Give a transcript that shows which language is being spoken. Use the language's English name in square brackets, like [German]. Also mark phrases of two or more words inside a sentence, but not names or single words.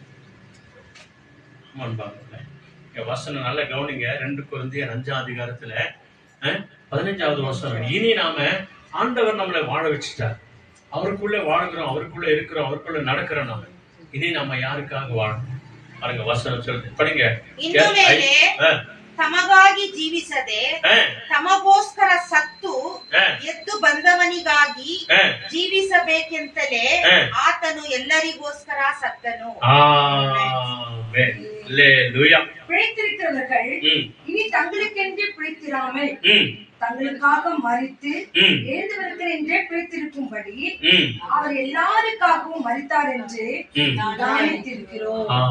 [Tamil] வசனம் நல்ல கவனிங்க. 2 கொரிந்தியர் 5:15 இனி நாம ஆண்டவர் நம்மளை வாழ வச்சுட்டார். அவருக்குள்ள வாழுகிறோம், அவருக்குள்ள இருக்கிறோம், அவருக்குள்ள நடக்கிறோம். நாம இனி நம்ம யாருக்காக வாழணும் பாருங்க. வசனம் சொல்லுது, படிங்க. [Kannada] ತಮಗಾಗಿ ಜೀವಿಸದೆ ತಮಗೋಸ್ಕರ ಸತ್ತು ಎದ್ದು ಬಂದವನಿಗಾಗಿ ಜೀವಿಸಬೇಕೆಂತಲೇ ಆತನು ಎಲ್ಲರಿಗೋಸ್ಕರ ಸತ್ತನು. [Tamil] பிழைத்திருக்கிறவர்கள் இனி தங்களுக்கென்றே பிழைத்திராமல் தங்களுக்காக மரித்து எழுந்தவர்கள் என்றே பிழைத்திருக்கும்படி அவர் எல்லாருக்காகவும் மரித்தார் என்று தியானித்திருக்கிறோம்.